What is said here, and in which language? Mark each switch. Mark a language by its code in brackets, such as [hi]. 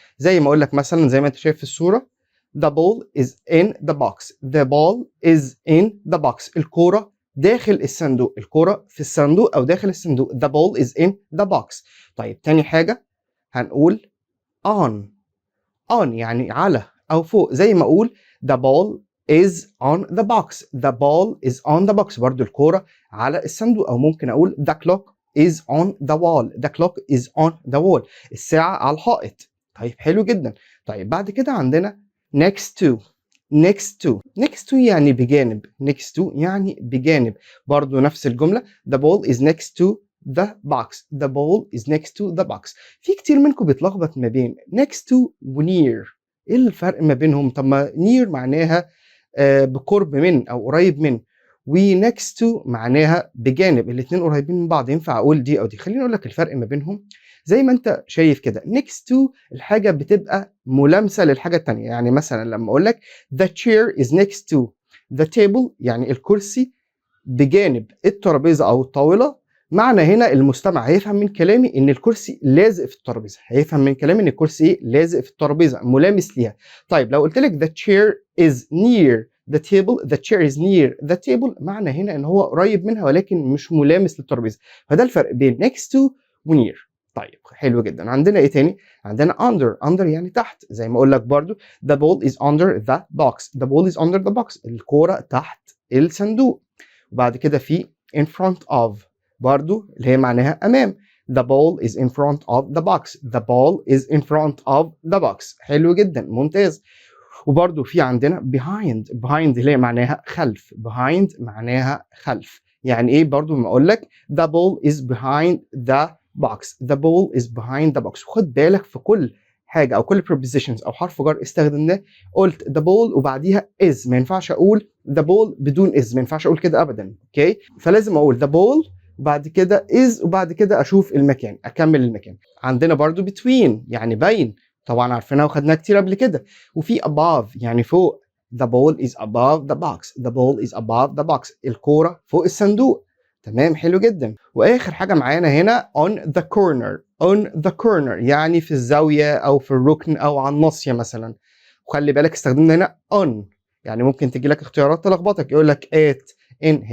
[ar] زي ما اقول لك مثلا، زي ما انت شايف في الصوره، [en] the ball is in the box. the ball is in the box. [ar] الكوره داخل الصندوق. الكوره في الصندوق او داخل الصندوق. [en] the ball is in the box. [ar] طيب تاني حاجه هنقول on. on يعني على او فوق. زي ما اقول [en] the ball is on the box. the ball is on the box. [ar] برضو الكوره على الصندوق. او ممكن اقول [en] the clock is on the wall. the clock is on the wall. [ar] الساعه على الحائط. طيب حلو جدا. طيب بعد كده عندنا next to. [en] next to. [ar] next to يعني بجانب. next to يعني بجانب. برضو نفس الجمله. [en] the ball is next to the box. the ball is next to the box. [ar] في كتير منكم بيتلخبط ما بين next to و near. ايه الفرق ما بينهم؟ طب ما near معناها بقرب من او قريب من، و next to معناها بجانب. الاتنين قريبين من بعض، ينفع اقول دي او دي. خليني اقول لك الفرق ما بينهم. زي ما انت شايف كده، next to الحاجه بتبقى ملامسه للحاجه التانيه. يعني مثلا لما اقول لك [en] the chair is next to the table، [ar] يعني الكرسي بجانب الترابيزه او الطاوله. معنى هنا المستمع هيفهم من كلامي ان الكرسي لازق في الترابيزه. هيفهم من كلامي ان الكرسي ايه؟ لازق في الترابيزه، ملامس ليها. طيب لو قلت لك [en] the chair is near the table. the chair is near the table [ar] معنى هنا ان هو قريب منها ولكن مش ملامس للترابيزه. فده الفرق بين next to و near. طيب حلو جدا. عندنا ايه تاني؟ عندنا under. under يعني تحت. زي ما اقول لك برضو [en] the ball is under the box. the ball is under the box. [ar] الكوره تحت الصندوق. وبعد كده في in front of برضو اللي هي معناها أمام. [en] the ball is in front of the box. the ball is in front of the box. [ar] حلو جدا، ممتاز. وبرضو في عندنا behind. behind اللي هي معناها خلف. behind معناها خلف. يعني ايه؟ برضو ما اقول لك [en] the ball is behind the box. the ball is behind the box. [ar] خد بالك في كل حاجه او كل prepositions او حرف جر استخدمناه قلت the ball وبعديها is. ما ينفعش اقول the ball بدون is. ما ينفعش اقول كده ابدا. اوكي، فلازم اقول the ball وبعد كده is وبعد كده اشوف المكان، اكمل المكان. عندنا برضو between يعني بين. طبعا عارفينها وخدناها كتير قبل كده. وفي above يعني فوق. [en] the ball is above the box. the ball is above the box. [ar] الكورة فوق الصندوق. تمام، حلو جدا. واخر حاجة معانا هنا on the corner. on the corner يعني في الزاوية او في الركن او على الناصية مثلا. وخلي بالك استخدمنا هنا on. يعني ممكن تجي لك اختيارات تلخبطك، يقول لك at in.